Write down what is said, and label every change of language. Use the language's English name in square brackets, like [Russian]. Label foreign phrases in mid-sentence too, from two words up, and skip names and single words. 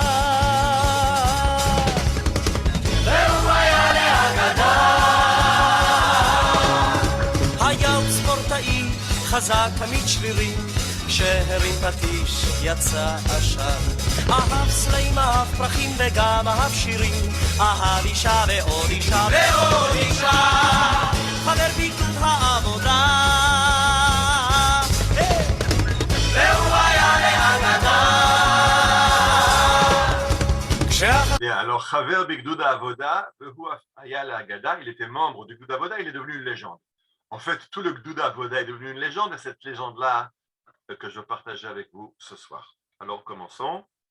[Hebrew] והוא היה לאגדה, היה הוא ספורטאי חזק תמיד שרירים, כשהרים פטיש יצא עשן, אהב סלעים, אהב פרחים וגם אהב שירים, אהב אישה ועוד אישה ועוד אישה, חבר בגדוד העבודה, והוא היה לאגדה. [French] Bien, alors [Hebrew] חבר בגדוד העבודה, והוא היה לאגדה, [French] il était membre du Gdoud Avoda, il est devenu une légende. En fait, tout le Gdoud Avoda est devenu une légende, et cette légende-là que je veux partager avec vous ce soir. Alors, commençons.